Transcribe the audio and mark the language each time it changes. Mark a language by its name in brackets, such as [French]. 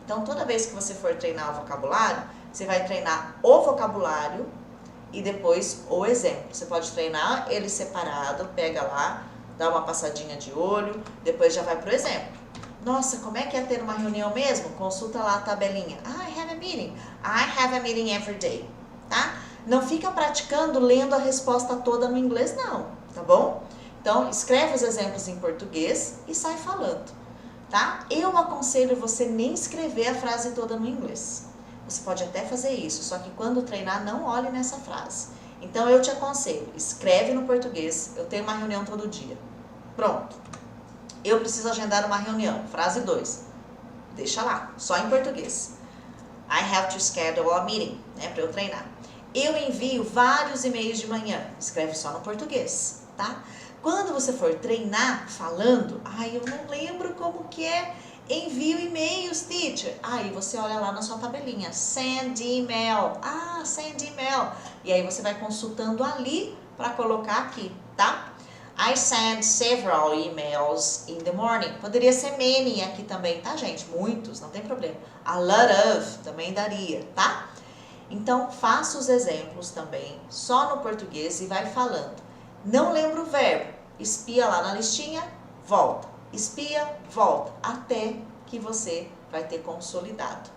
[Portuguese] Então, toda vez que você for treinar o vocabulário, você vai treinar o vocabulário e depois o exemplo. Você pode treinar ele separado, pega lá, dá uma passadinha de olho, depois já vai pro exemplo. Nossa, como é que é ter uma reunião mesmo? Consulta lá a tabelinha. [English] I have a meeting. I have a meeting every day, tá? [Portuguese] Não fica praticando lendo a resposta toda no inglês, não, tá bom? Então, escreve os exemplos em português e sai falando, tá? Eu aconselho você nem escrever a frase toda no inglês. Você pode até fazer isso, só que quando treinar, não olhe nessa frase. Então, eu te aconselho, escreve no português. Eu tenho uma reunião todo dia. Pronto. Eu preciso agendar uma reunião. Frase 2. Deixa lá, só em português. [English] I have to schedule a meeting, [Portuguese] né, para eu treinar. Eu envio vários e-mails de manhã. Escreve só no português, tá? Quando você for treinar falando, eu não lembro como que é. Envio e-mails, teacher. Aí você olha lá na sua tabelinha. [English] Send email. Send email. [Portuguese] E aí você vai consultando ali para colocar aqui, tá? [English] I send several emails in the morning. [Portuguese] Poderia ser many aqui também, tá, gente? Muitos, não tem problema. A lot of também daria, tá? Então, faça os exemplos também, só no português e vai falando. Não lembra o verbo. Espia lá na listinha, volta. Espia, volta. Até que você vai ter consolidado.